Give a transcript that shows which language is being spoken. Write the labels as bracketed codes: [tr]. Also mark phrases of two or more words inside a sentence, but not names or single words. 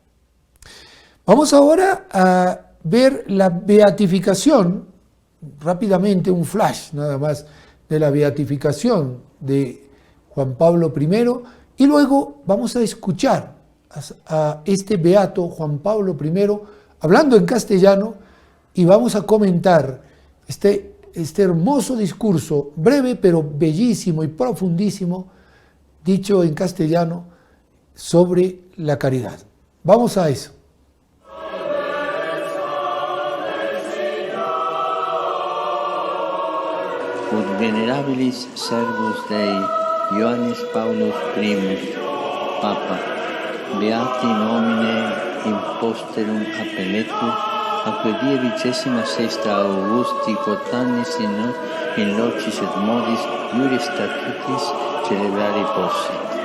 [es] Vamos ahora a ver la beatificación, rápidamente un flash nada más de la beatificación de Juan Pablo I, y luego vamos a escuchar a este beato Juan Pablo I hablando en castellano y vamos a comentar este hermoso discurso, breve pero bellísimo y profundísimo, dicho en castellano sobre la caridad. Vamos a eso. [la] Ut venerabilis servus Dei, Ioannis Paulus I, Papa, beati nomine imposterum appelletur, acque die 26 Augusti quotannis in locis et modis iuris statutis celebrari possit.